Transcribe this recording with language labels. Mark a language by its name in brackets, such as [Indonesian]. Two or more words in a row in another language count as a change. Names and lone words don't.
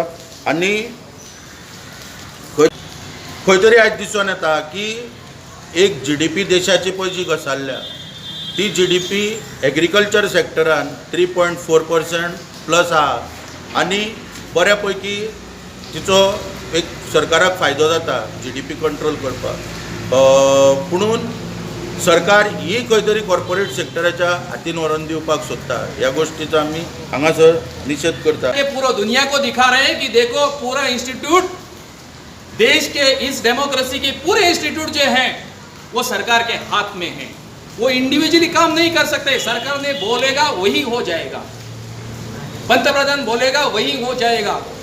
[Konkani] आनी खंय तरी आयज दिसून येता की एक GDP देशाची पळय जी घसारल्या ती GDP एग्रीकल्चर सेक्टरान 3.4% प्लस आहा आनी बऱ्या पैकी तिचो एक सरकाराक फायदो जाता GDP कंट्रोल करपाक. पुणून सरकार ही खंय तरी कॉर्पोरेट सेक्टराच्या हातीन व्हरून दिवपाक सोदता ह्या गोष्टीचो आमी हांगासर निशेध करता. [Hindi] ये पूरा दुनिया को दिखा रहे हैं कि देखो पूरा इंस्टीट्यूट देश के इस डेमोक्रेसी के पूरे इंस्टीट्यूट जो हैं वो सरकार के हाथ में हैं. वो इंडिविजुअली काम नहीं कर सकते. सरकार ने बोलेगा वही हो जाएगा. पंतप्रधान बोलेगा वही हो जाएगा.